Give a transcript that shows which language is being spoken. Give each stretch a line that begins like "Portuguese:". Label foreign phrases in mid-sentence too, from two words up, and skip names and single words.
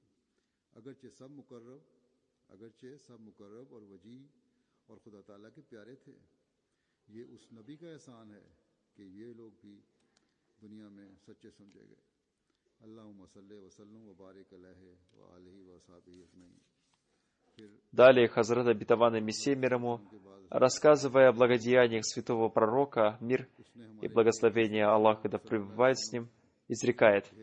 Urdu: اگرچہ سب مقرب اور وجیہ اور خدا تعالیٰ کے پیارے تھے. یہ اس نبی کا احسان ہے کہ یہ لوگ بھی دنیا میں سچے سمجھے گئے.
Russian: Далее Хазрат обетованный Мессия мир ему, рассказывая о благодеяниях святого пророка, мир и благословение Аллаха да пребывает с ним, изрекает: